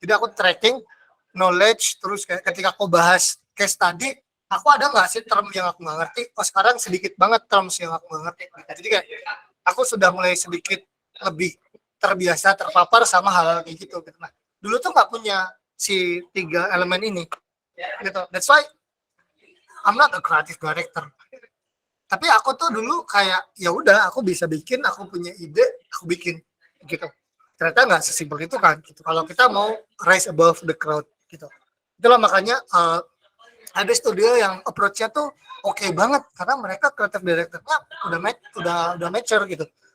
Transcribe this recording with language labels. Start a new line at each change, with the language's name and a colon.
Indonesian: Jadi aku
English: tracking knowledge,
Indonesian: terus kayak ketika aku bahas case tadi, aku ada nggak sih term yang aku nggak ngerti? Sekarang sedikit banget terms yang aku nggak ngerti. Jadi kayak aku sudah mulai sedikit lebih terbiasa terpapar sama hal kayak gitu. Nah, dulu tuh nggak punya si 3 elemen ini. Gitu.
English: That's why I'm not a creative director.
Indonesian: Tapi aku tuh dulu kayak ya udah, aku bisa bikin, aku punya ide, aku bikin gitu. Ternyata nggak sesimpel itu kan gitu. Kalau kita mau
English: rise above the crowd
Indonesian: gitu. Itulah makanya ada studio yang approach-nya tuh oke banget karena mereka creative director-nya udah mature gitu.